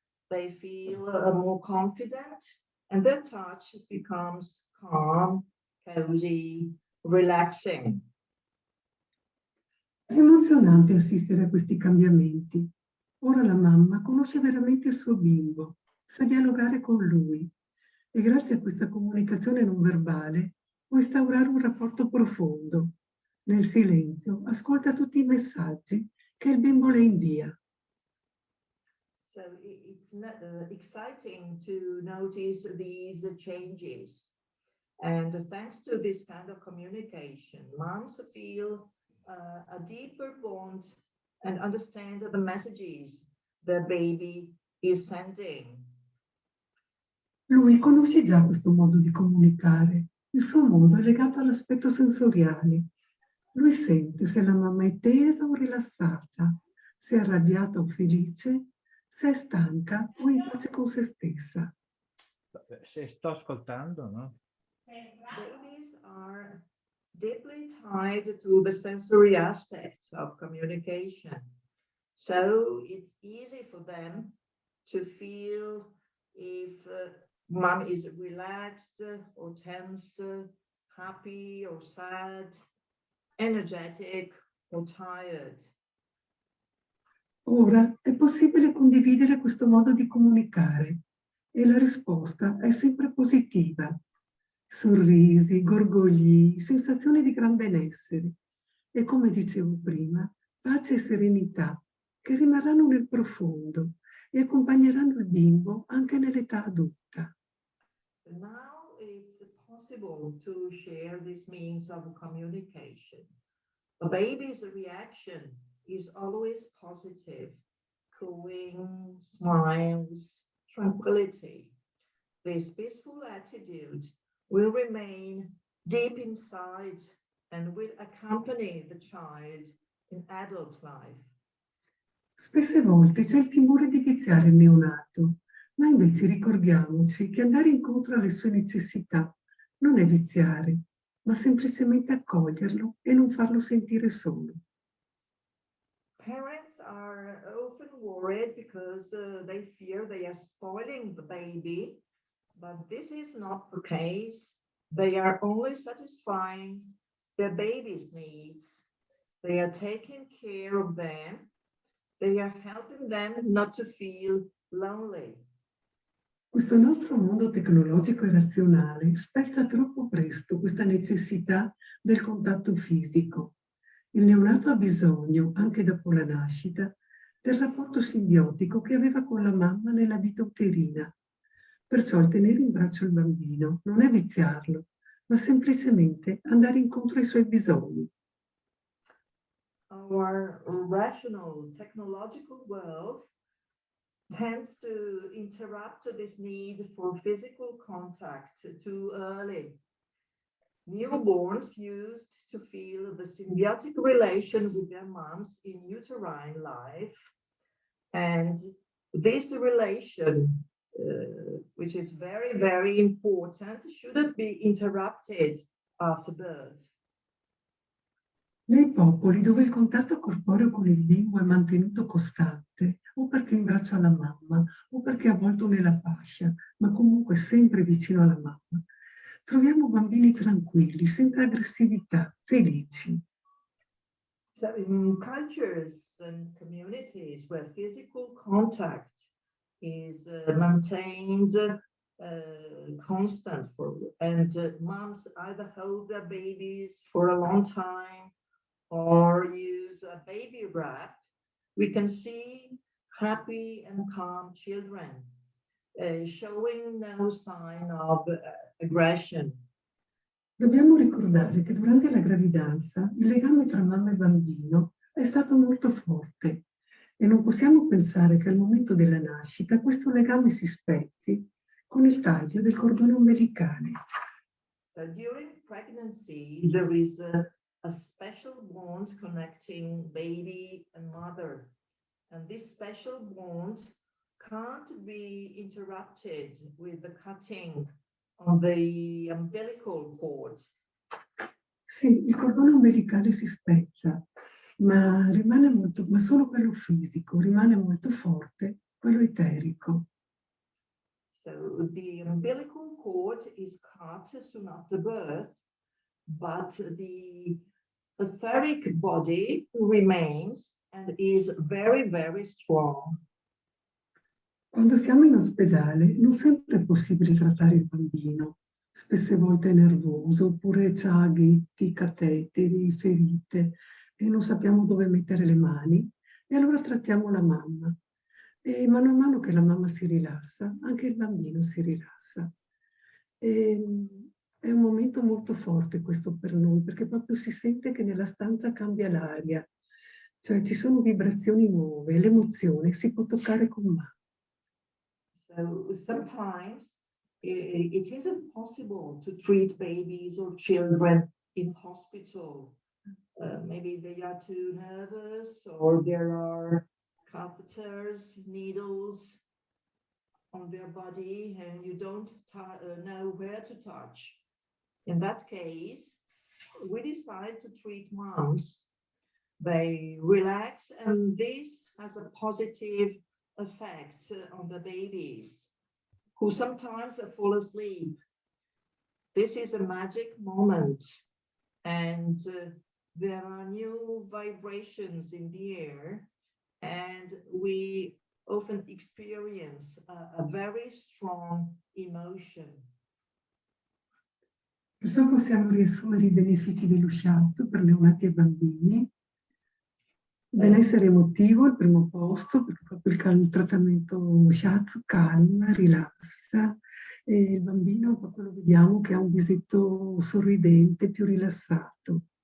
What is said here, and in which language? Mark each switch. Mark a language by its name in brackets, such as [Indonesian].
[English] They feel more confident and their touch becomes calm, cozy, relaxing. [Italian] È emozionante assistere a questi cambiamenti. Ora la mamma conosce veramente il suo bimbo, sa dialogare con lui e grazie a questa comunicazione non verbale può instaurare un rapporto profondo. Nel silenzio ascolta tutti i messaggi che il bimbo le invia. [English] So it's exciting to notice these changes. And thanks to this kind of communication, moms feel a deeper bond and understand the messages the baby is sending. [Italian] Lui conosce già questo modo di comunicare. Il suo modo è legato all'aspetto sensoriale. Lui sente se la mamma è tesa o rilassata, se è arrabbiata o felice, se è stanca o in pace con se stessa. Se sto ascoltando, no? [English] Babies are deeply tied to the sensory aspects of communication. So it's easy for them to feel if mom is relaxed or tense, happy or sad, energetic or tired. [Italian] Ora è possibile condividere questo modo di comunicare e la risposta è sempre positiva. Sorrisi, gorgogli, sensazioni di gran benessere e, come dicevo prima, pace e serenità che rimarranno nel profondo e accompagneranno il bimbo anche nell'età adulta. [English] Now it's possible to share this means of communication. A baby's reaction is always positive, cooing, smiles, tranquility. This peaceful attitude will remain deep inside and will accompany the child in adult life. [Italian] Spesse volte c'è il timore di viziare il neonato, ma invece ricordiamoci che andare incontro alle sue necessità non è viziare, ma semplicemente accoglierlo e non farlo sentire solo. [English] Parents are often worried because they fear they are spoiling the baby, but this is not the case. They are only satisfying their baby's needs. They are taking care of them. They are helping them not to feel lonely. [Italian] Questo nostro mondo tecnologico e razionale spezza troppo presto questa necessità del contatto fisico. Il neonato ha bisogno, anche dopo la nascita, del rapporto simbiotico che aveva con la mamma nella vita uterina. Perciò il tenere in braccio il bambino non è viziarlo, ma semplicemente andare incontro ai suoi bisogni. [English] Our rational technological world tends to interrupt this need for physical contact too early. Newborns used to feel the symbiotic relation with their moms in uterine life, and this relation, which is very, very important, shouldn't be interrupted after birth. [Italian] Nei popoli dove il contatto corporeo con il bimbo è mantenuto costante, o perché in braccio alla mamma, o perché avvolto nella fascia, ma comunque sempre vicino alla mamma, troviamo bambini tranquilli, senza aggressività, felici. [English] So in cultures and communities where physical contact is maintained constant and moms either hold their babies for a long time or use a baby wrap, we can see happy and calm children showing no sign of aggression. [Italian] Dobbiamo ricordare che durante la gravidanza il legame tra mamma e bambino è stato molto forte e non possiamo pensare che al momento della nascita questo legame si spezzi con il taglio del cordone ombelicale. [English] So during pregnancy, there is a special bond connecting baby and mother. And this special bond can't be interrupted with the cutting on the umbilical cord. [Italian] Sì, il cordone ombelicale si spezza, ma solo quello fisico rimane molto forte, quello eterico. [English] So the umbilical cord is cut soon after birth, but the etheric body remains and is very, very strong. [Italian] Quando siamo in ospedale non sempre è possibile trattare il bambino, spesse volte è nervoso, oppure ha aghetti, cateteri, ferite e non sappiamo dove mettere le mani e allora trattiamo la mamma. E mano a mano che la mamma si rilassa, anche il bambino si rilassa. È un momento molto forte questo per noi, perché proprio si sente che nella stanza cambia l'aria, cioè ci sono vibrazioni nuove, l'emozione si può toccare con mano. [English] So sometimes it isn't possible to treat babies or children in hospital Maybe they are too nervous, or there are catheters, needles on their body, and you don't know where to touch. In that case, we decide to treat moms. They relax, and this has a positive effect on the babies, who sometimes fall asleep. This is a magic moment, and there are new vibrations in the air, and we often experience a very strong emotion. [Italian] Perciò possiamo riassumere i benefici dello shiatsu per neonati e bambini. Benessere emotivo al primo posto, perché proprio il trattamento shiatsu calma, rilassa, e il bambino proprio lo vediamo che ha un visetto sorridente, più rilassato.